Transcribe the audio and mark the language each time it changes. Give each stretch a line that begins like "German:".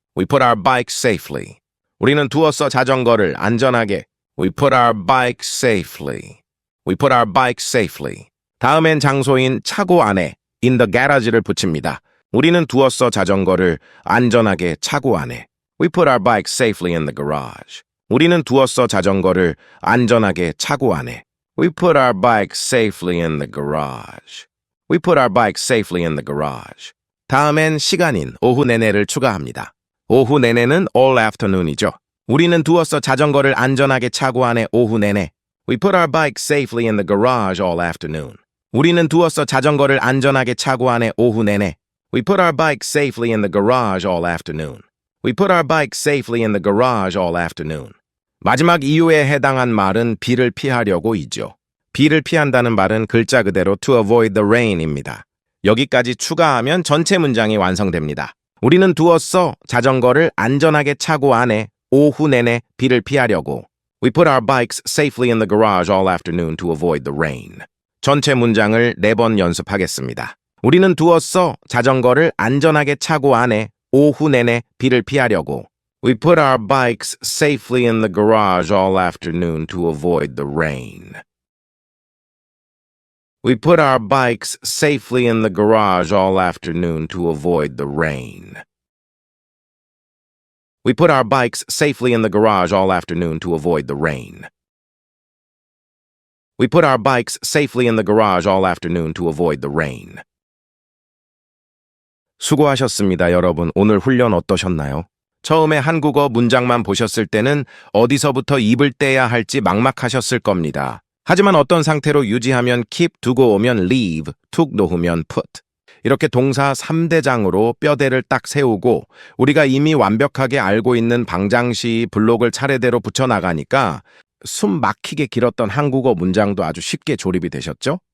English: We put our bikes safely.
Korean: 우리는 두었어 자전거를 안전하게.
English: We put our bikes safely. We put our bikes safely.
Korean: 다음엔 장소인 차고 안에
English: in the garage
Korean: 를 붙입니다. 우리는 두었어 자전거를 안전하게 차고 안에.
English: We put our bikes safely in the garage.
Korean: 우리는 두었어 자전거를 안전하게 차고 안에.
English: We put our bikes safely in the garage. We put our bikes safely in the garage.
Korean: 다음엔 시간인 오후 내내를 추가합니다. 오후 내내는
English: all afternoon
Korean: 이죠. 우리는 두었어 자전거를 안전하게 차고 안에 오후 내내.
English: We put our bikes safely in the garage all afternoon.
Korean: 우리는 두었어 자전거를 안전하게 차고 안에 오후 내내.
English: We put our bikes safely in the garage all afternoon. We put our bikes safely in the garage all afternoon.
Korean: 마지막 이유에 해당한 말은 비를 피하려고이죠. 비를 피한다는 말은 글자 그대로
English: to avoid the rain
Korean: 입니다. 여기까지 추가하면 전체 문장이 완성됩니다. 우리는 두었어 자전거를 안전하게 차고 안에 오후 내내 비를 피하려고.
English: We put our bikes safely in the garage all afternoon to avoid the rain.
Korean: 전체 문장을 4번 연습하겠습니다. 우리는 두었어 자전거를 안전하게 차고 안에 오후 내내 비를 피하려고. We put our bikes safely in the garage all afternoon to avoid the rain. We put our bikes safely in the garage all afternoon to avoid the rain. We put our bikes safely in the garage all afternoon to avoid the rain. We put our bikes safely in the garage all afternoon to avoid the rain. 수고하셨습니다, 여러분. 오늘 훈련 어떠셨나요? 처음에 한국어 문장만 보셨을 때는 어디서부터 입을 떼야 할지 막막하셨을 겁니다. 하지만 어떤 상태로 유지하면 keep, 두고 오면 leave, 툭 놓으면 put. 이렇게 동사 3대장으로 뼈대를 딱 세우고 우리가 이미 완벽하게 알고 있는 방장시 블록을 차례대로 붙여나가니까 숨 막히게 길었던 한국어 문장도 아주 쉽게 조립이 되셨죠?